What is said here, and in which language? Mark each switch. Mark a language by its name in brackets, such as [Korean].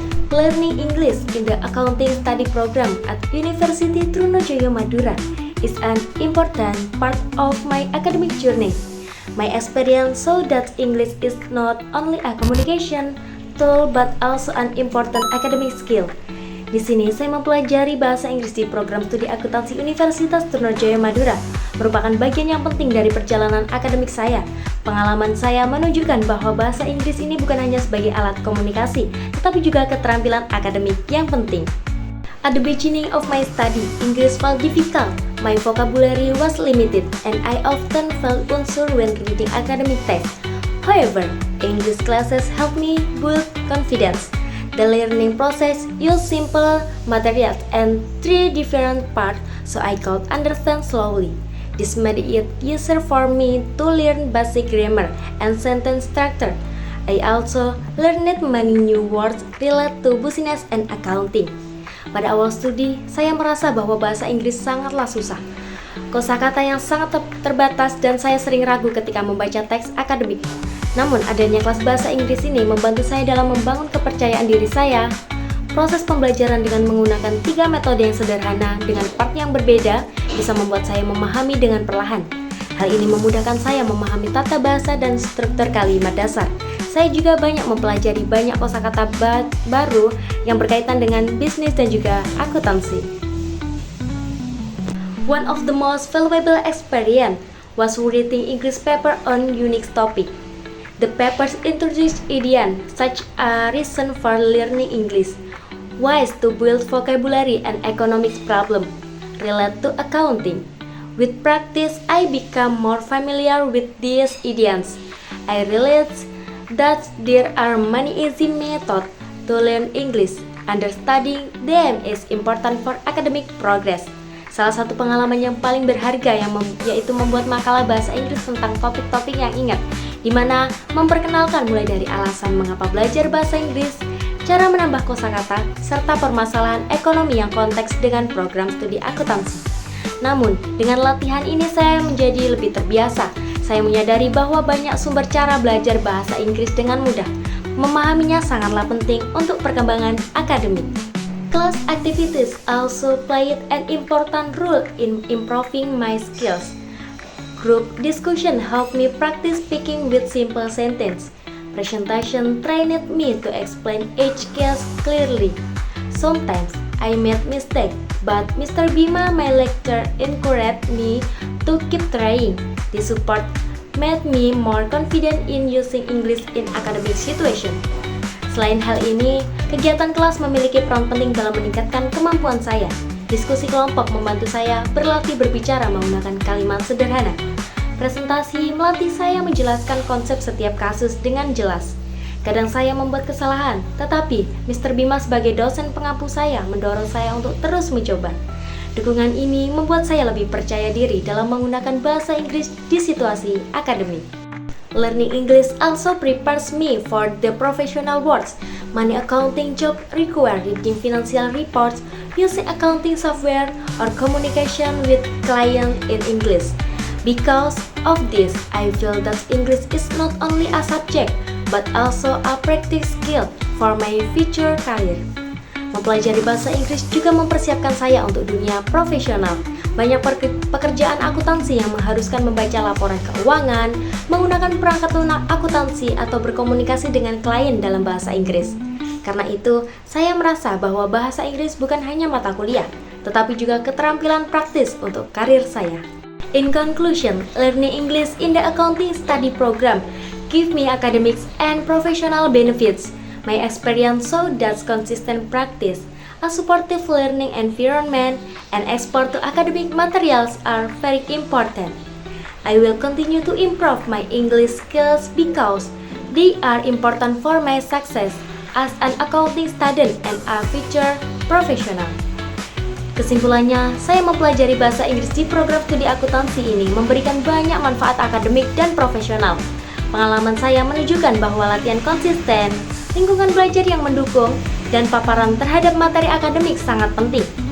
[English] Learning English in the accounting study program at University Trunojoyo Madura is an important part of my academic journey. My experience show that English is not only a communication tool but also an important academic skill. [Indonesian] Di sini saya mempelajari bahasa Inggris di program studi akuntansi Universitas Trunojoyo Madura merupakan bagian yang penting dari perjalanan akademik saya. Pengalaman saya menunjukkan bahwa bahasa Inggris ini bukan hanya sebagai alat komunikasi, tetapi juga keterampilan akademik yang penting. [English] At the beginning of my study, English felt difficult. My vocabulary was limited, and I often felt unsure when reading academic texts. However, English classes helped me build confidence. The learning process used simple materials and 3 different parts so I could understand slowly. This made it easier for me to learn basic grammar and sentence structure. I also learned many new words related to business and accounting. [Indonesian] Pada awal studi, saya merasa bahwa bahasa Inggris sangatlah susah. Kosakata yang sangat terbatas dan saya sering ragu ketika membaca teks akademik. Namun, adanya kelas bahasa Inggris ini membantu saya dalam membangun kepercayaan diri saya. Proses pembelajaran dengan menggunakan 3 metode yang sederhana dengan part yang berbeda bisa membuat saya memahami dengan perlahan. Hal ini memudahkan saya memahami tata bahasa dan struktur kalimat dasar. Saya juga banyak mempelajari banyak kosakata baru yang berkaitan dengan bisnis dan juga akuntansi. [English] One of the most valuable experience was reading English paper on unique topic. The papers introduced idioms such a reason for learning English, ways to build vocabulary and economics problem related to accounting. With practice, I become more familiar with these idioms. I realized that there are many easy methods to learn English. Understanding them is important for academic progress. [Indonesian] Salah satu pengalaman yang paling berharga yaitu membuat makalah bahasa Inggris tentang topik-topik yang ingat, di mana memperkenalkan mulai dari alasan mengapa belajar bahasa Inggris, cara menambah kosakata, serta permasalahan ekonomi yang konteks dengan program studi akuntansi. Namun, dengan latihan ini saya menjadi lebih terbiasa. Saya menyadari bahwa banyak sumber cara belajar bahasa Inggris dengan mudah. Memahaminya sangatlah penting untuk perkembangan akademik. [English] Class activities also played an important role in improving my skills. Group discussion helped me practice speaking with simple sentences. Presentation trained me to explain each case clearly. Sometimes I made mistakes, but Mr. Bima, my lecturer, encouraged me to keep trying. This support made me more confident in using English in academic situation. [Indonesian] Selain hal ini, kegiatan kelas memiliki peran penting dalam meningkatkan kemampuan saya. Diskusi kelompok membantu saya berlatih berbicara menggunakan kalimat sederhana. Presentasi melatih saya menjelaskan konsep setiap kasus dengan jelas. Kadang saya membuat kesalahan, tetapi Mr. Bima sebagai dosen pengampu saya mendorong saya untuk terus mencoba. Dukungan ini membuat saya lebih percaya diri dalam menggunakan bahasa Inggris di situasi akademik. [English] Learning English also prepares me for the professional world. Many accounting jobs require reading financial reports, using accounting software, or communication with clients in English. Because of this, I feel that English is not only a subject, but also a practice skill for my future career. [Indonesian] Mempelajari bahasa Inggris juga mempersiapkan saya untuk dunia profesional. Banyak pekerjaan akuntansi yang mengharuskan membaca laporan keuangan, menggunakan perangkat lunak akuntansi, atau berkomunikasi dengan klien dalam bahasa Inggris. Karena itu, saya merasa bahwa bahasa Inggris bukan hanya mata kuliah, tetapi juga keterampilan praktis untuk karir saya. [English] In conclusion, learning English in the accounting study program give me academics and professional benefits. My experience showed that consistent practice, a supportive learning environment, and exposure to academic materials are very important. I will continue to improve my English skills because they are important for my success as an accounting student and a future professional. [Indonesian] Kesimpulannya, saya mempelajari bahasa Inggris di program studi akuntansi ini memberikan banyak manfaat akademik dan profesional. Pengalaman saya menunjukkan bahwa latihan konsisten, lingkungan belajar yang mendukung, dan paparan terhadap materi akademik sangat penting.